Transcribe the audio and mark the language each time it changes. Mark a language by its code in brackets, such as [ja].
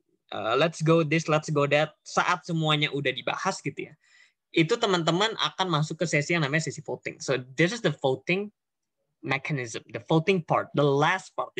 [en] Let's go this, let's go that. [id] Saat semuanya udah dibahas gitu ya, itu teman-teman akan masuk ke sesi yang namanya sesi voting. [en] So this is the voting mechanism, the voting part, the last part.